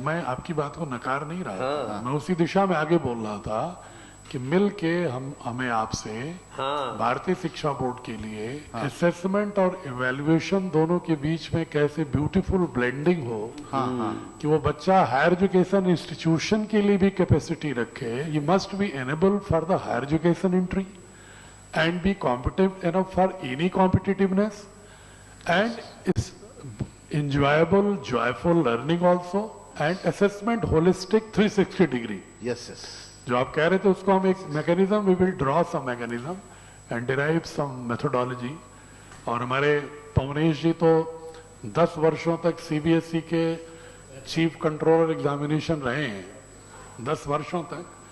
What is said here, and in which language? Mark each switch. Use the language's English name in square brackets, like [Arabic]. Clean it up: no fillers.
[Hindi] मैं आपकी बात को नकार नहीं रहा था। मैं उसी दिशा में आगे बोल रहा था कि मिल के हमें आपसे भारतीय शिक्षा बोर्ड के लिए असेसमेंट और इवैल्यूएशन दोनों के बीच में कैसे ब्यूटीफुल ब्लेंडिंग हो, कि वो बच्चा हायर एजुकेशन इंस्टीट्यूशन के लिए भी कैपेसिटी रखे। [English] You must be enable for the higher education entry and be competent enough for any competitiveness, and is enjoyable, joyful learning also, and assessment holistic 360 degree. Yes, yes. [Hindi] जो आप कह रहे थे उसको हम एक mechanism, [English] We will draw some mechanism and derive some methodology. [Hindi] और हमारे पवनेश जी तो 10 वर्षों तक सीबीएसई के चीफ कंट्रोलर एग्जामिनेशन रहे हैं, 10 वर्षों तक।